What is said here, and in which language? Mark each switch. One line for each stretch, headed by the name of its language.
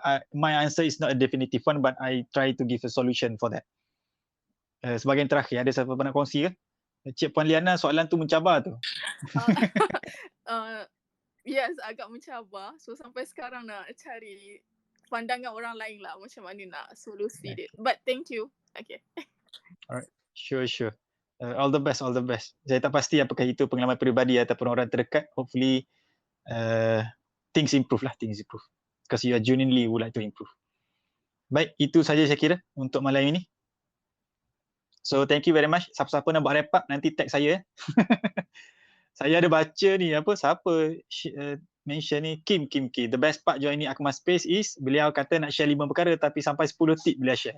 English: My answer is not a definitive one, but I try to give a solution for that.
Malay: Sebagai yang terakhir, ada siapa nak kongsi ke? Cik Puan Liana, soalan tu mencabar tu.
English: Yes,
Malay: agak mencabar. So sampai sekarang nak cari pandangan orang lain lah macam mana nak solusi dia.
English: But thank you. Okay. Alright, sure. All the best.
Malay: Saya tak pasti apakah itu pengalaman peribadi ataupun orang terdekat.
English: Hopefully things improve. Because you are genuinely would like to improve.
Malay: Baik, itu saja saya kira untuk malam ini.
English: So thank you very much.
Malay: Siapa-siapa nak buat wrap up nanti tag saya. Saya ada baca ni siapa mention ni Kim.
English: The best part
Malay: join ni Akmal Space is beliau kata nak share 5 perkara tapi sampai 10 tip beliau share.